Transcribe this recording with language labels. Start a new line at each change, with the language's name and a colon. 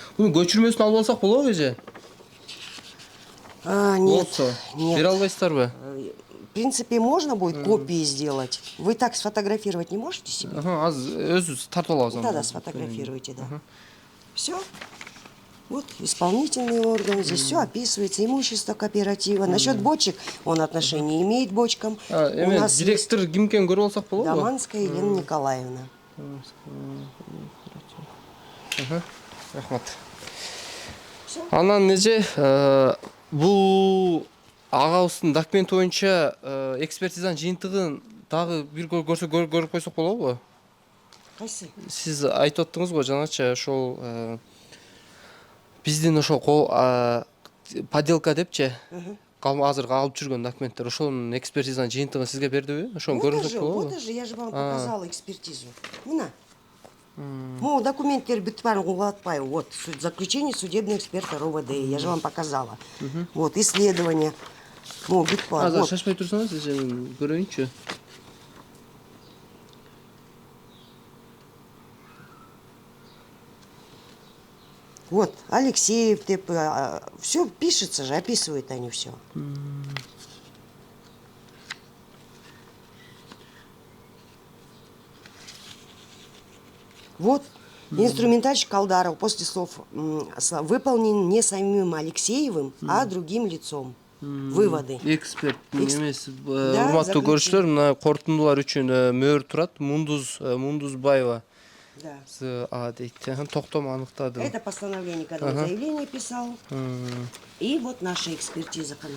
Kyrgyz: Муну көчүрмөсүн алып алсак болобу, же?
Russian: Нет.
Kyrgyz: Бере албайсыздарбы?
Russian: В принципе, можно будет копии сделать. Вы так сфотографировать не можете себе?
Kyrgyz: Аз өзүбүз тартып алабыз.
Russian: Тогда сфотографируйте, да. Все. Вот исполнительный орган, здесь все описывается, имущество кооператива. Насчет бочек, он отношение имеет к бочкам. У нас
Kyrgyz: директор ким экенин көрүп алсак болобу?
Russian: Даманская Елена Николаевна.
Kyrgyz: Рахмат. Анан неже бул агабыздын документи боюнча экспертизанын жыйынтыгын дагы бир көрүп койсок болобу? Кайсы? Сиз айтып аттыңыз го жанача ошол биздин ошол поделка депчи азыр алып жүргөн документтер ошонун экспертизанын жыйынтыгын сизге бердиби? Ошону көрсөк болобу?
Russian: Вот же, я же вам показала экспертизу.
Kyrgyz: Мына.
Russian: Ну,
Kyrgyz: документтер бүт баарын кулатпай.
Russian: Вот, заключение судебного эксперта РОВД. Я же вам показала. Вот, исследование. Ну,
Kyrgyz: бүт бар. Азыр
Russian: Вот.
Kyrgyz: шашпай турсаңыз, көрөйүнчү.
Russian: Вот, Алексеев, все пишется же, описывают они все. Вот, инструментальщик Калдаров после слов выполнен не самим Алексеевым, а другим лицом. Выводы.
Kyrgyz: Эксперт эмес.
Russian: Да,
Kyrgyz: Урматтуу көрүүчүлөр, мына корутундулар үчүн мөөр турат. Мундузбаева.
Russian: Да.
Kyrgyz: Дейт. Токтом аныктады.
Russian: Это постановление, когда он заявление писал. И вот наша экспертиза.